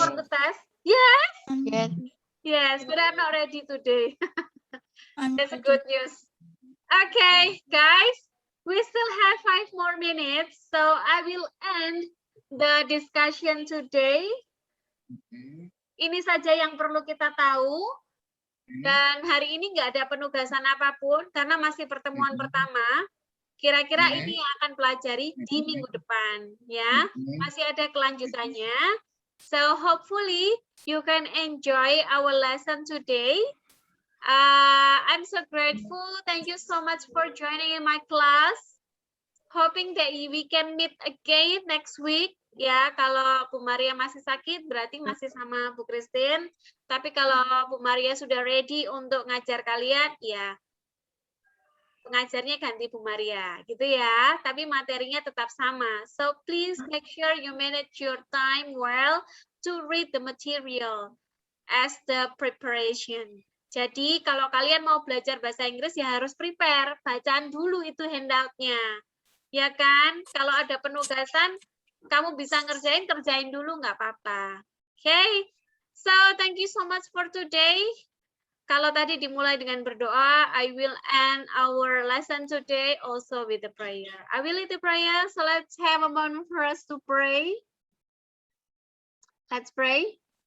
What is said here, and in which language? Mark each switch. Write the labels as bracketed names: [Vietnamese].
[English] for the test? Yes. Yes. Yes, but I'm not ready today. I'm That's good news. Okay, guys, we still have 5 more minutes, so I will end the discussion today. [Indonesian] Ini saja yang perlu kita tahu. Dan hari ini nggak ada penugasan apapun karena masih pertemuan pertama. Kira-kira ini yang akan pelajari di minggu depan, ya. Masih ada kelanjutannya. [English] So hopefully you can enjoy our lesson today. I'm so grateful. Thank you so much for joining in my class. Hoping that we can meet again next week. [Indonesian] Ya, kalau Bu Maria masih sakit, berarti masih sama Bu Christine. Tapi kalau Bu Maria sudah ready untuk ngajar kalian, ya pengajarnya ganti Bu Maria, gitu ya. Tapi materinya tetap sama. [English] So please make sure you manage your time well to read the material as the preparation. [Indonesian] Jadi kalau kalian mau belajar bahasa Inggris ya harus prepare, bacaan dulu itu handoutnya. Ya kan? Kalau ada penugasan, kamu bisa kerjain dulu, nggak apa-apa. [English] Okay? So, thank you so much for today. [Indonesian] Kalau tadi dimulai dengan berdoa, [English] I will end our lesson today also with the prayer. I will lead the prayer, so let's have a moment for us to pray. Let's pray.